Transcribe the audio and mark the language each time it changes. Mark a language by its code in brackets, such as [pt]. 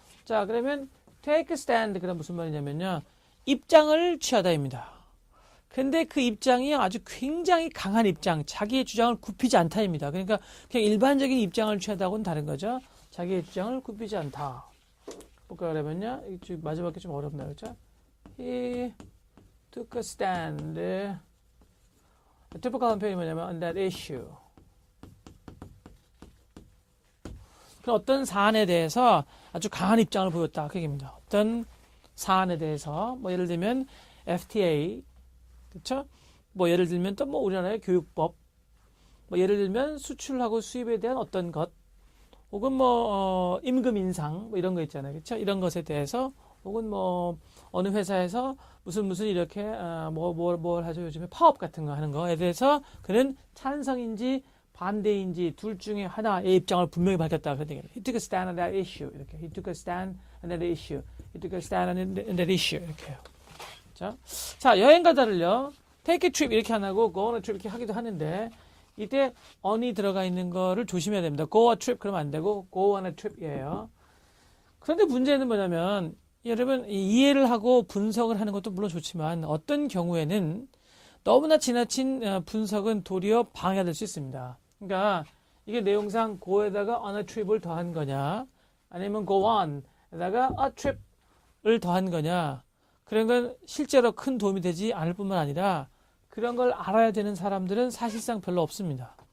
[ko] 자, 그러면 [en] take a stand, [ko] 그럼 무슨 말이냐면요, 입장을 취하다입니다. 근데 그 입장이 아주 굉장히 강한 입장, 자기의 주장을 굽히지 않다입니다. 그러니까 그냥 일반적인 입장을 취하다고는 다른 거죠. 자기의 주장을 굽히지 않다. 볼까 그러면요, 마지막에 좀 어렵나요, 그렇죠? [en] He took a stand. typical [ko] 표현이 뭐냐면 [en] on that issue. [ko] 어떤 사안에 대해서 아주 강한 입장을 보였다, 그 얘기입니다. 어떤 사안에 대해서 예를 들면 FTA, 그렇죠? 예를 들면 또 우리나라의 교육법, 예를 들면 수출하고 수입에 대한 어떤 것, 혹은 임금 인상, 이런 거 있잖아요. 그렇죠? 이런 것에 대해서, 혹은 어느 회사에서 무슨 이렇게, 뭘 하죠? 요즘에 파업 같은 거 하는 거에 대해서 그는 찬성인지 반대인지 둘 중에 하나의 입장을 분명히 밝혔다. 그런 얘기예요. [en] He took a stand on that issue. [ko] 이렇게. [en] He took a stand on that issue. He took a stand on that issue. [ko] 이렇게요. 자, 여행 가다를요, [en] take a trip [ko] 이렇게 안 하고 [en] go on a trip [ko] 이렇게 하기도 하는데, 이때 on이 들어가 있는 거를 조심해야 됩니다. [en] go a trip [ko] 그러면 안 되고 [en] go on a trip [ko] 이에요. 그런데 문제는 뭐냐면, 여러분 이해를 하고 분석을 하는 것도 물론 좋지만 어떤 경우에는 너무나 지나친 분석은 도리어 방해가 될 수 있습니다. 그러니까 이게 내용상 go에다가 on a trip을 더한 거냐, 아니면 go on에다가 a trip을 더한 거냐, 그런 건 실제로 큰 도움이 되지 않을 뿐만 아니라 그런 걸 알아야 되는 사람들은 사실상 별로 없습니다.